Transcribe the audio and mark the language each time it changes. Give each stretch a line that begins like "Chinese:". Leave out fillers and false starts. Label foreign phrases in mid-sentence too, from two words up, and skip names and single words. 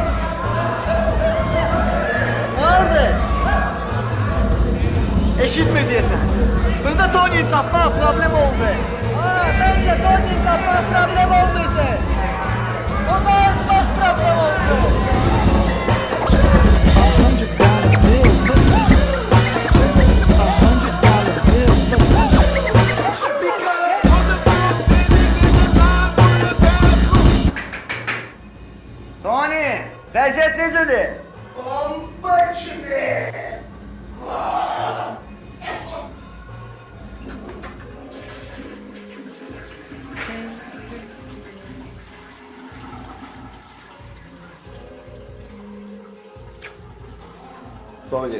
Azerbaijani: Ne oldu? Eşitme diyesen. Burada Tony'yi tapma problem oldu. Bence Tony'yi tapma problem olmayacak. O da bak problem oldu.
English: $100 bills, look at you. $100 bills, look at you.
Azerbaijani: Tony, vəziyyət necədir? Bomba kimi. Tony.